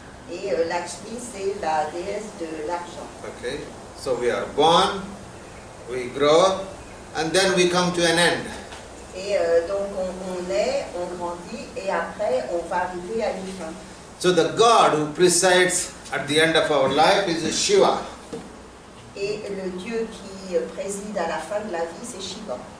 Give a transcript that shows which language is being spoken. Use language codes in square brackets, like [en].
[fr] Et Lakshmi, c'est la déesse de l'argent. [en] Okay. So we are born, we grow, and then we come to an end. [fr] Et donc on naît, on grandit, et après on va arriver à une fin. [en] So the God who presides at the end of our life is Shiva. [fr] Et le Dieu qui préside à la fin de la vie, c'est Shiva.